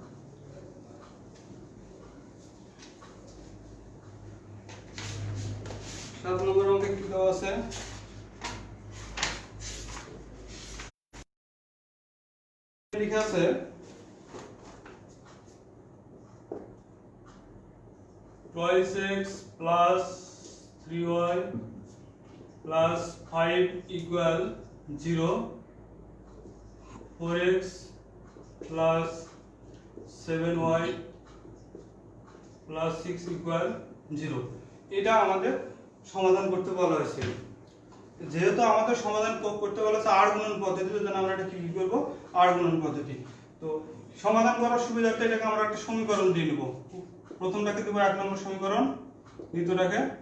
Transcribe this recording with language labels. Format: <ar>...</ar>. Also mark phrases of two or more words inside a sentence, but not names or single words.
<bn>সাত নম্বর অঙ্কে কি দেওয়া আছে, লেখা আছে</bn> <en>twice x plus 3y plus 5 equal 0, 4x plus 7y plus 6 equal 0,</en> <bn>এটা আমাদের সমাধান করতে বলা হয়েছে। যেহেতু আমাদের সমাধান করতে বলা হয়েছে আর গুণন পদ্ধতিতে, যেন আমরা এটা কি করব আর গুণন পদ্ধতি, তো সমাধান করার সুবিধার্থে এটাকে আমরা একটা সমীকরণ দিয়ে নেব, প্রথমটাকে দেব 1 নম্বর সমীকরণ, দ্বিতীয়টাকে</bn>